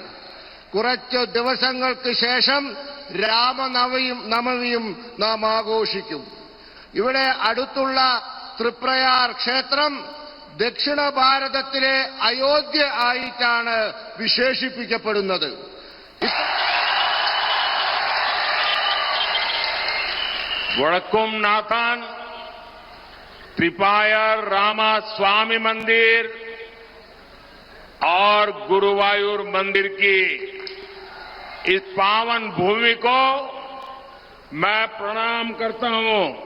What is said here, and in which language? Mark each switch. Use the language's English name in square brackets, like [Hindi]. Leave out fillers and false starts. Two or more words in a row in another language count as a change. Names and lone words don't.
[Malayalam] കുറച്ച് ദിവസങ്ങൾക്ക് ശേഷം രാമനവമിയും നാം ആഘോഷിക്കും. ഇവിടെ അടുത്തുള്ള തൃപ്രയാർ ക്ഷേത്രം ദക്ഷിണ ഭാരതത്തിലെ അയോധ്യ ആയിട്ടാണ് വിശേഷിപ്പിക്കപ്പെടുന്നത്. [Hindi] वड़कुम नाथन, त्रिपायर रामास्वामी मंदिर और गुरुवायूर मंदिर की इस पावन भूमि को मैं प्रणाम करता हूं।